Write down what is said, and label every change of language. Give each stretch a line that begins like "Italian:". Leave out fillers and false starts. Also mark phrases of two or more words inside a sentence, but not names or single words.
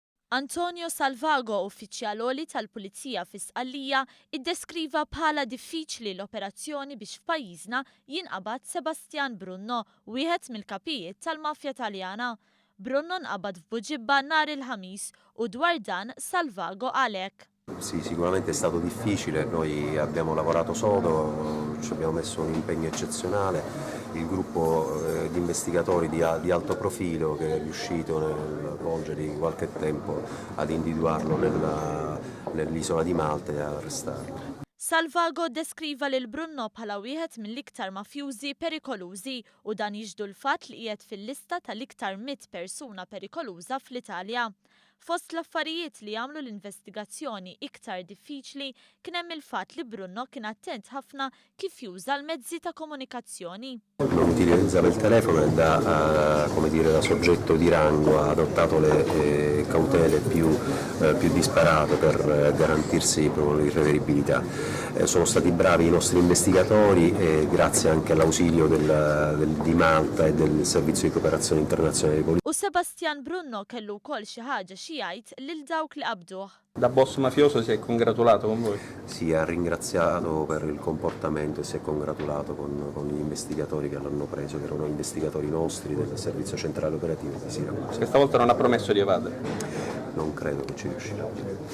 Maltese: Antonio Salvago, uffiċjal tal-Pulizija fi Sqallija, iddeskriva bħala diffiċli l-operazzjoni biex f'pajjiżna jinqabad Sebastiano Brunno, wieħed mill-kapijiet tal-Mafja Taljana. Brunno nqabad f'Buġibba nhar il-Ħamis u dwar dan Salvago għalek.
Italian: Sì, sicuramente è stato difficile, noi abbiamo lavorato sodo, ci abbiamo messo un impegno eccezionale, il gruppo di investigatori di alto profilo che è riuscito nel volgere di qualche tempo ad individuarlo nell'isola di Malta e ad arrestarlo.
Maltese: Salvago deskriva lil Brunno bħala wieħed mill-iktar mafjużi perikolużi u dan jiġdu l-fatt li qiegħed fil-lista tal-iktar 100 persuna perikoluża fl-Italja. Fost l-affarijiet li jagħmlu l-investigazzjoni iktar diffiċli kien hemm il-fatt li Brunno kien attent ħafna kif juża l-mezzi ta' komunikazzjoni.
Italian: Non utilizzava il telefono e da soggetto di rango ha adottato le cautele più disparate per garantirsi l'irreveribilità. Sono stati bravi i nostri investigatori e grazie anche all'ausilio di Malta e del servizio di cooperazione internazionale di polizia.
Maltese: U Sebastiano Brunno kellu wkoll xi ħaġa xi jgħid lil dawk li qabduh.
Italian: Da boss mafioso si è congratulato con voi? Si è ringraziato per il comportamento e si è congratulato con gli investigatori che l'hanno preso, che erano investigatori nostri del servizio centrale operativo di Siracusa. Questa volta non ha promesso di evadere? Non credo che ci riuscirà.